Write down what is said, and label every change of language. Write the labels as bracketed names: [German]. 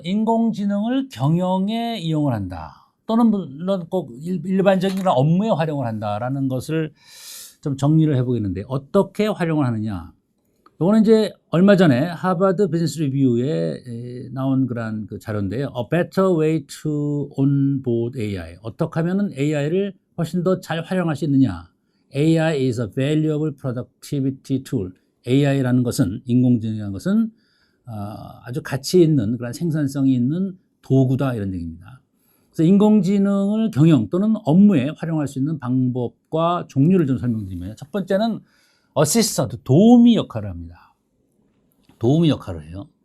[Korean] 인공지능을 경영에 이용을 한다. 또는 물론 꼭 일반적인 업무에 활용을 한다라는 것을 좀 정리를 해보겠는데 어떻게 활용을 하느냐. 이거는 이제 얼마 전에 하버드 비즈니스 리뷰에 나온 그런 그 자료인데요. [English] A better way to onboard AI. [Korean] 어떻게 하면은 AI를 훨씬 더 잘 활용할 수 있느냐. [English] AI is a valuable productivity tool. [Korean] AI라는 것은, 인공지능이라는 것은 아주 가치 있는 그런 생산성이 있는 도구다 이런 얘기입니다. 그래서 인공지능을 경영 또는 업무에 활용할 수 있는 방법과 종류를 좀 설명드리면 첫 번째는 어시스턴트, 도우미 역할을 합니다. 도우미 역할을 해요.